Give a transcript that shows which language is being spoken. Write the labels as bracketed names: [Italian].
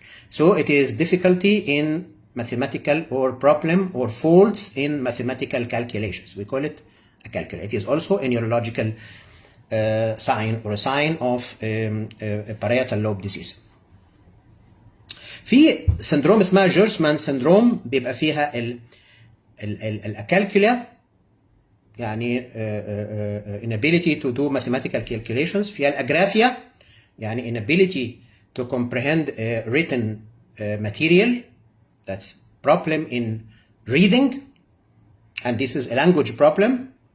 [English] So it is difficulty in mathematical or problem or faults in mathematical calculations. We call it acalculia. It is also a neurological sign or a sign of a parietal lobe disease. [Arabic] في سندروم اسمها جيرسمان سندروم بيبقى فيها الأكالكوليا يعني [English] inability to do mathematical calculations. [Arabic] فيها الأجرافيا يعني [English] inability to comprehend written material. That's problem in reading, and this is a language problem.